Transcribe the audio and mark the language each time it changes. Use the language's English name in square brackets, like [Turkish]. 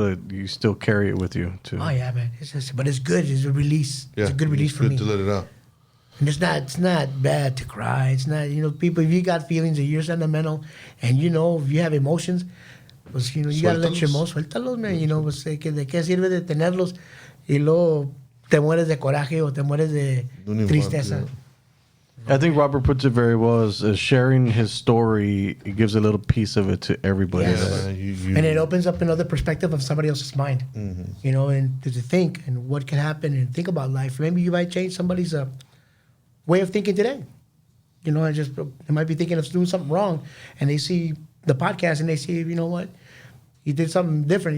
[English] You still carry it with you too. Oh yeah, man. But it's good. It's a release. Yeah, It's a good release for me. Good to let it out. And it's not bad to cry. It's not, you know, people, if you got feelings, if you're sentimental, and you know, if you have emotions, pues, you know, you gotta let your emotions, [Spanish] suéltalos, [English] man. You know, [Spanish] pues, ¿de qué sirve de tenerlos y luego te mueres de coraje o te mueres de tristeza? [English] I think Robert puts it very well as sharing his story. It gives a little piece of it to everybody. Yes. Man, And it opens up another perspective of somebody else's mind, you know, and to think and what can happen and think about life. Maybe you might change somebody's way of thinking today. You know, they might be thinking of doing something wrong, and they see the podcast and they see, you know what, you did something different.